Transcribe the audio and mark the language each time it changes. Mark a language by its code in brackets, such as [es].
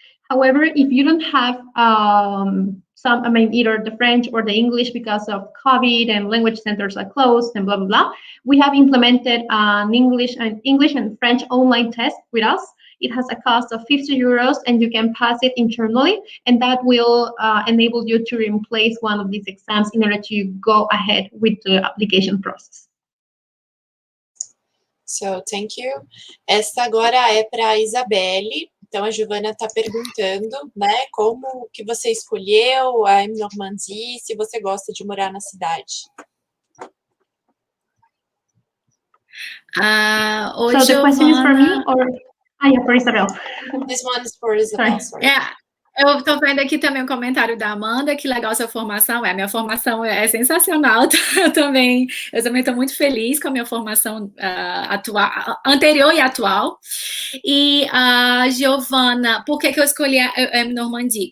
[en] However, if you don't have either the French or the English because of COVID and language centers are closed and blah, blah, blah, we have implemented an English and French online test with us. It has a cost of 50 euros and you can pass it internally, and that will enable you to replace one of these exams in order to go ahead with the application process. So, thank you. [pt] Essa agora é para a Isabelle. Então, a Giovana está perguntando, né, como que você escolheu a EM Normandie, se você gosta de morar na cidade. [en] So the question is for me or... yeah, for Isabel. This one is for Isabel, sorry. Yeah. [pt] Eu estou vendo aqui também um comentário da Amanda, que legal sua formação. A minha formação é sensacional. Eu também estou muito feliz com a minha formação anterior e atual. E Giovana, por que eu escolhi a EM Normandie?